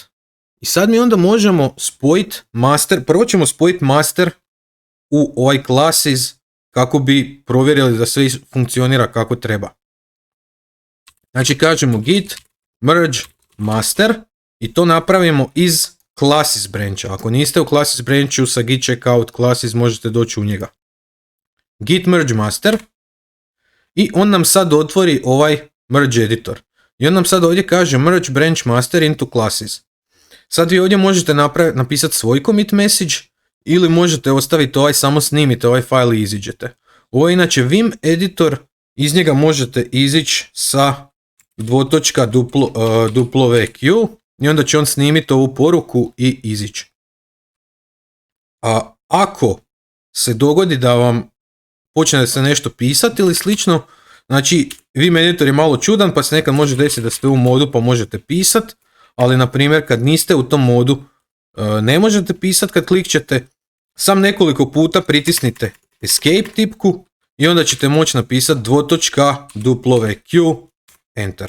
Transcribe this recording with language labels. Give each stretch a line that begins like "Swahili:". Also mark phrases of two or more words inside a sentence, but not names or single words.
Croatian: I sad mi onda možemo spojiti master, prvo ćemo spojiti master u ovaj classes kako bi provjerili da sve funkcionira kako treba. Znači kažemo
English: git merge master
Croatian: i to napravimo iz
English: classes brancha.
Croatian: Ako niste u
English: classes branchu
Croatian: sa
English: git checkout classes
Croatian: možete doći u njega.
English: Git merge master
Croatian: i on nam sad otvori ovaj
English: merge editor.
Croatian: I on nam sad ovdje kaže
English: merge branch master into classes.
Croatian: Sad vi ovdje možete napisati svoj
English: commit message
Croatian: ili možete ostaviti ovaj, samo snimite ovaj file i iziđete. Ovo je inače Vim editor, iz njega možete izići sa ..VQ i onda će on snimiti ovu poruku i izići. A ako se dogodi da vam počne se nešto pisati ili slično, znači Vim editor je malo čudan pa se nekad može desiti da ste u modu pa možete pisati, ali na primjer kad niste u tom modu ne možete pisati kad klikćete, sam nekoliko puta pritisnite escape tipku i onda ćete moći napisati ..VQ enter.